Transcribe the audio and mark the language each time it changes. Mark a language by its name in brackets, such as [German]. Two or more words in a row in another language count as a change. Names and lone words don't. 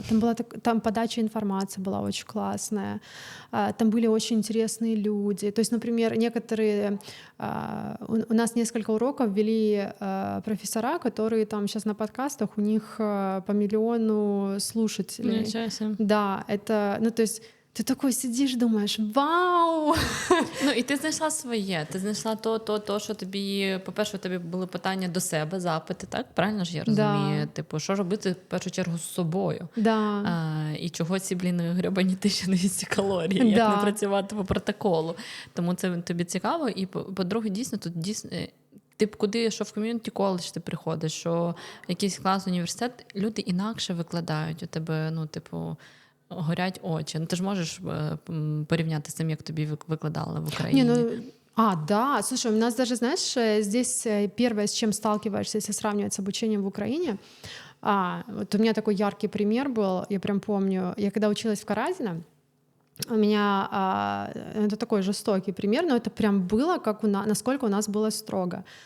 [Russian] Там подача информации была очень классная, там были очень интересные люди. То есть, например, некоторые... У нас несколько уроков вели профессора, которые там сейчас на подкастах, у них по 1 миллиону слушателей. Ничего себе. Да, это... Ну, то есть [Ukrainian] ти такой сидиш, думаєш, вау! Ну і ти знайшла своє, ти знайшла то, що тобі, по-перше, у тебе були питання до себе, запити, так? Правильно ж я розумію? Да. Типу, що робити в першу чергу з собою? Да. І чого ці, гребані 1200 калорій, як не працювати по протоколу. Тому це тобі цікаво. І, по-друге, дійсно, тут дійсно... Ти куди, що в [English] community college [Ukrainian] ти приходиш, що в якийсь клас, університет, люди інакше викладають у тебе, ну, типу, горять очі. Ну, ти ж можеш порівняти з тим, як тобі викладали в Україні. Да. [Russian] Слушай, у нас даже, знаешь, здесь первое, с чем сталкиваешься, если сравнивать с обучением в Украине, вот у меня такой яркий пример был, я прям помню, я когда училась в Каразино, у меня, это такой жестокий пример, но это прям было, как насколько у нас было строго.